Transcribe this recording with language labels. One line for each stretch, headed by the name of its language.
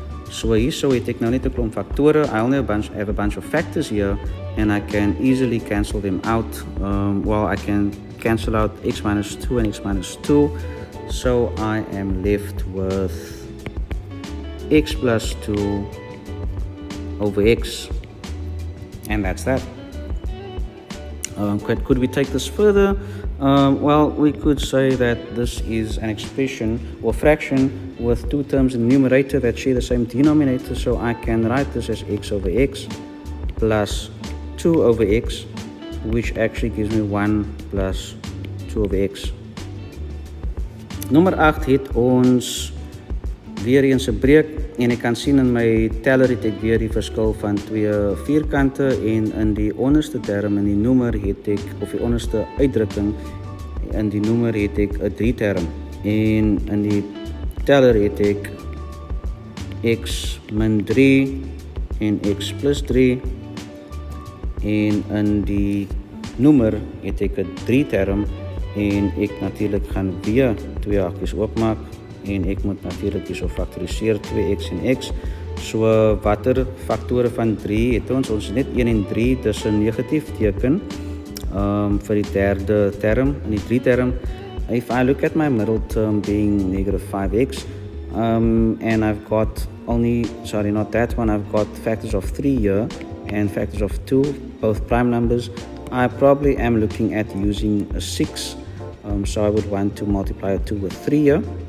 Afrikaans: So hierso het ek nou net 'n klomp faktore.
English: I only have a bunch of factors here, and I can easily cancel them out. I can cancel out x minus 2 and x minus 2. So I am left with x plus 2 over x, and that's that. Could we take this further? Well, we could say that this is an expression or fraction with two terms in the numerator that share the same denominator. So I can write this as x over x plus 2 over x, which actually gives me 1 plus 2 over x.
Afrikaans: Nommer 8 het ons weer eens 'n breek en ek kan sien in my teller het ek weer die verskil van twee vierkante en in die onderste term in die noemer het ek, of die onderste uitdrukking in die noemer het ek 'n 3 term en in die teller het ek x min 3 en x plus 3 en in die noemer het ek 'n 3 term en ek natuurlik gaan weer twee hakies oopmaak en ek moet natuurlik hierso faktoriseer 2x en x. So watter faktore van 3 het ons? Ons het net 1 en 3, dis 'n negatief teken vir die derde term. In die 3 term,
English: if I look at my middle term being negative 5x, and I've got only, sorry, not that one, I've got factors of 3 here and factors of 2, both prime numbers. I probably am looking at using a 6, so I would want to multiply a 2 with 3 here.